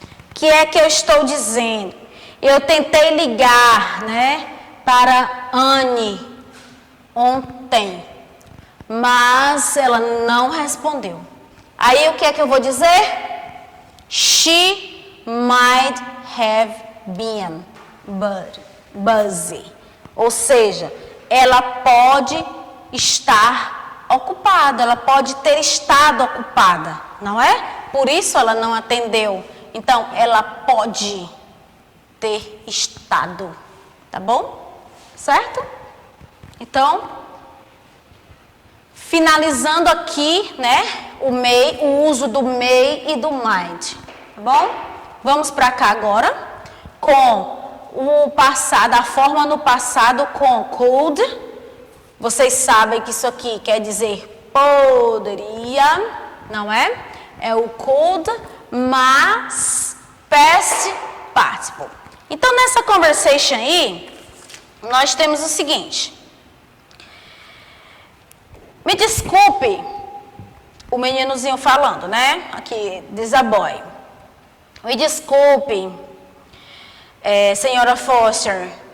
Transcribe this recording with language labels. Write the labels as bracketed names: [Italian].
[Portuguese] O que é que eu estou dizendo? Eu tentei ligar, né, para Annie ontem, mas ela não respondeu. Aí o que é que eu vou dizer? [English] She might have been busy. [Portuguese] Ou seja, ela pode estar ocupada, ela pode ter estado ocupada, não é? Por isso ela não atendeu. Então, ela pode ter estado, tá bom? Certo? Então, finalizando aqui, né, o uso do may e do might, tá bom? Vamos para cá agora, com o passado, a forma no passado com could. Vocês sabem que isso aqui quer dizer poderia, não é? É o could, mas past participle. Então, nessa conversation aí, nós temos o seguinte. Me desculpe, o meninozinho falando, né? Aqui, diz a boy. Me desculpe, senhora Foster.